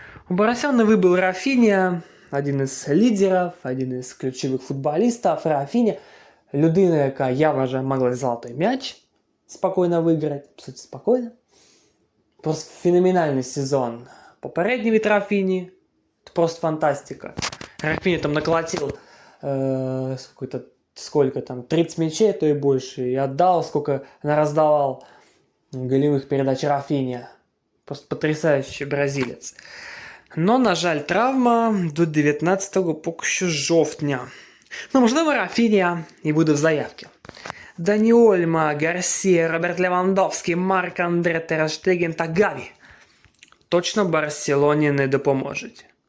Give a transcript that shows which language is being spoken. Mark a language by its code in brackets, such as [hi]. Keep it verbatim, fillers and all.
[uk] У Боросяна вибив Рафіня, один із лідерів, один із ключових футболістів. Рафіня, людина, яка, я вважаю, могла золотий м'яч спокійно виграти, по суті, спокійно. Просто феноменальний сезон. Попередній від Рафіні, це просто фантастика. [ru] Рафіні там [uk] наколотив [ru] э, сколько-то, сколько там, тридцать мячей, то и больше, и отдал, сколько раздавал голевых передач Рафіні. Просто потрясающий бразилец. [uk] Но, на жаль, травма до дев'ятнадцятого поки що жовтня. Ну, можливо, Рафіня і буде в заявці. Дані Ольма, Гарсія, Роберт Левандовський, Марк Андре Тераштегін та Гаві точно Барселоні не допоможуть.